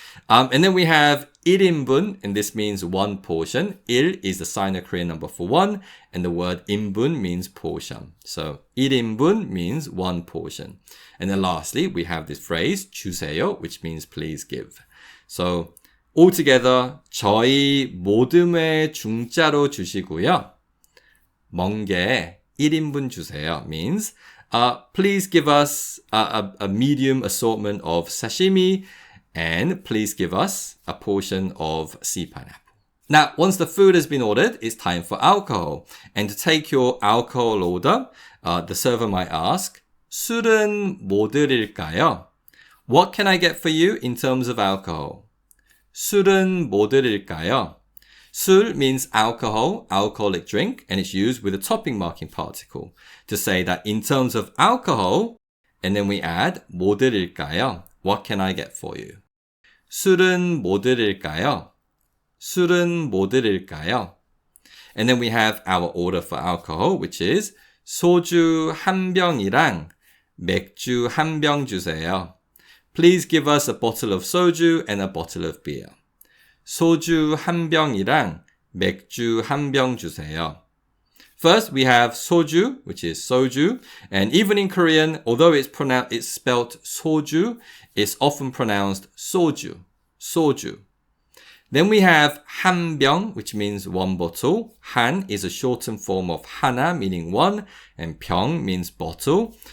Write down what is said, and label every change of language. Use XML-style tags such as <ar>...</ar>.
<en>And then we have 1인분, and this means one portion. 1 is the Sino-Korean number for one, and the word 인분 means portion. So 1인분 means one portion. And then lastly, we have this phrase 주세요, which means please give. So altogether,</en> <ko>저희 모듬에 중짜로 주시고요. 멍게 1인분 주세요</ko> <en>means please give us a medium assortment of sashimi, and please give us a portion of sea pineapple. Now, once the food has been ordered, it's time for alcohol. And to take your alcohol order, the server might ask,</en> <ko>술은 뭐 드릴까요?</ko> <en>What can I get for you in terms of alcohol?</en> <ko>술은 뭐 드릴까요?</ko> <en>술 means alcohol, alcoholic drink, and it's used with a topping marking particle to say that in terms of alcohol, and then we add</en> <ko>뭐 드릴까요?</ko> <en>What can I get for you?</en> <ko>술은 뭐 드릴까요? 술은 뭐 드릴까요?</ko> <en>And then we have our order for alcohol, which is</en> <ko>소주 한 병이랑 맥주 한 병 주세요.</ko> <en>Please give us a bottle of soju and a bottle of beer.</en> <ko>소주 한 병이랑 맥주 한 병 주세요.</ko> <en>First, we have soju, which is soju. And even in Korean, although it's spelled soju, it's often pronounced soju, soju. Then we have 한병, which means one bottle. 한 is a shortened form of 하나, meaning one, and 병 means bottle.</en>